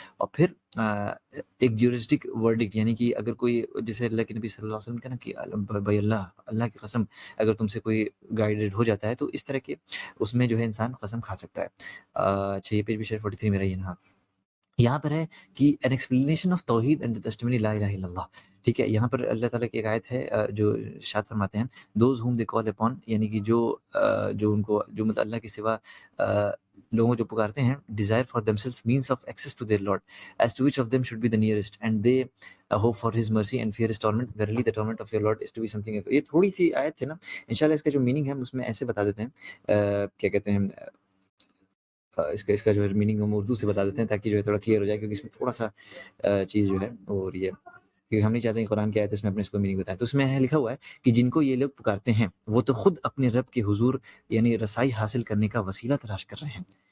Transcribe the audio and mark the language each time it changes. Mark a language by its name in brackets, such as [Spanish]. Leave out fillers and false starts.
[Urdu] اور پھر ایک جیورسٹک ورڈکٹ، یعنی کہ اگر کوئی جیسے اللہ کے نبی صلی اللہ علیہ وسلم کہنا کہ بھائی اللہ کی قسم اگر تم سے کوئی گائیڈڈ ہو جاتا ہے تو اس طرح کے اس میں جو ہے انسان قسم کھا سکتا ہے. اچھا یہ پیج بھی شاید 43 میرا یہاں پر ہے کہ ان ایکسپلینیشن آف توحید اینڈ ٹیسٹیمنی لا الہ الا اللہ. ٹھیک ہے، یہاں پر اللہ تعالیٰ کی ایک آیت ہے جو ارشاد فرماتے ہیں [English] those whom they call upon, [Urdu] یعنی کہ جو ان کو جو مطلب اللہ کے سوا لوگوں جو پکارتے ہیں [English] desire for themselves means of access to their Lord as to which of them should be the nearest and they hope for his mercy and fear his torment verily the torment of your Lord is to be something. [Urdu] یہ تھوڑی سی آیت ہے نا، انشاءاللہ اس کا جو meaning ہے ہم اس میں ایسے بتا دیتے ہیں کیا کہتے ہیں اس کا جو ہے میننگ ہم اردو سے بتا دیتے ہیں تاکہ جو ہے تھوڑا کلیئر ہو جائے، کیونکہ اس میں تھوڑا سا چیز جو ہے اور یہ کیونکہ ہم نہیں چاہتے ہیں قرآن کی آیت اس میں اپنے اس کو میننگ بتائیں. تو اس میں لکھا ہوا ہے کہ جن کو یہ لوگ پکارتے ہیں وہ تو خود اپنے رب کے حضور یعنی رسائی حاصل کرنے کا وسیلہ تلاش کر رہے ہیں.